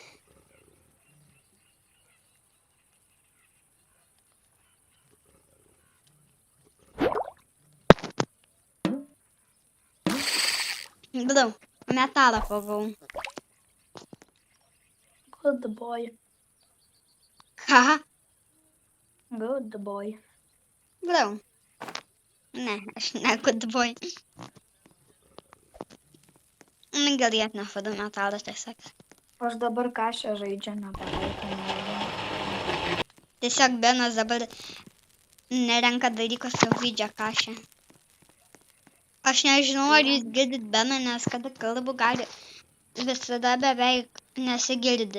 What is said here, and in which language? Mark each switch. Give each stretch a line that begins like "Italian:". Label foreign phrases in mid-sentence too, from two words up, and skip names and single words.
Lithuanian: Blau, metalą pagau.
English: Good boy. Haha. Good boy.
Lithuanian: Blau. Ne, aš ne
English: good boy.
Lithuanian: Gal nefadu metalą tiesiog. Aš dabar kašę žaidžia, nepataikau. Tiesiog Benas dabar nerenka dalykus, jau žaidžia kašę. Aš nežinau, ar jūs girdit Beną, nes kada kalbu gali visada beveik nesigirdi.